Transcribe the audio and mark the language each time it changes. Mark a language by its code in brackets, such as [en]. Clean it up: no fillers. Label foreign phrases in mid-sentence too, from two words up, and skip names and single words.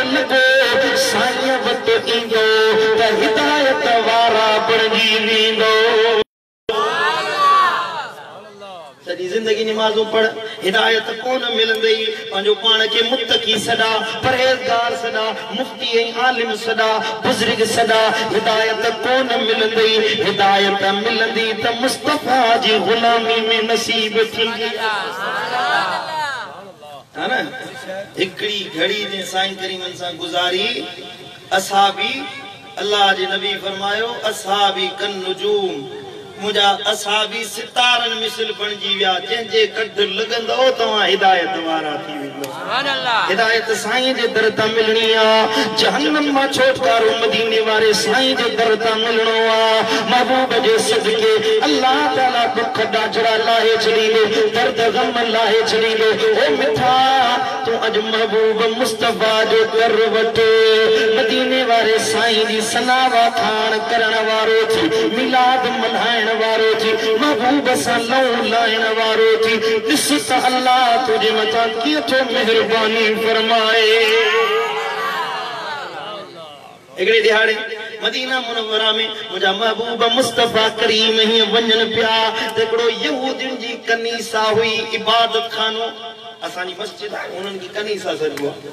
[sd] लगो साईं वट ईंदो त हिदायत वारा बणजी वेंदो सॼी जिंदगी नमाज़ों पढ़ हिदायत कोन मिलंदी पंहिंजो पाण खे मुत्तकी सदा परहेज़गार सदा मुफ्ती ऐं आलिम सदा बुज़ुर्ग सदा हिदायत कोन मिलंदी हिदायत मिलंदी त मुस्तफ़ा जी गुलामी में नसीब थींदी है ना हिकड़ी घड़ी ने साईं करीमन सां गुज़ारी असहाबी अल्लाह जे नबी फरमायो [ar] أصحابي كالنجوم [sd] मुझा असहाबी सितारन मिसल बणजी विया जंहिंजे कद लगंदो तव्हां हिदायत वारा थी वेंदो [ar] سبحان الله [sd] हिदायत साईं जे दर तां मिलणी आ जहन्नम मां छुटकारो मदीने वारे साईं जे दर तां मिलणो आ महबूब जे सदके [ar] الله تعالى [sd] दुख डाजड़ा लाहे छड़ींदो दर्द गम लाहे छड़ींदो ओ मिठा तू अज महबूब मुस्तफा जो दर वठ मदीने वारे साईं जी सनावा खान करण वारो थी मिलाद मल्हाइण वारो थी महबूब सां लहू लाइण वारो थी ॾिस त अल्लाह तुझे मथां कीअं मेहरबानी फरमाए हिकिड़े दिहाड़े मदीना मुनव्वरा में मुझा महबूब मुस्तफा करीम ही वञन पिया त हिकिड़ो यहूदियुनि जी कनीसा हुई इबादत खानो असांजी मस्जिद आहे उन्हनि खे कनीसा सॾिबो आहे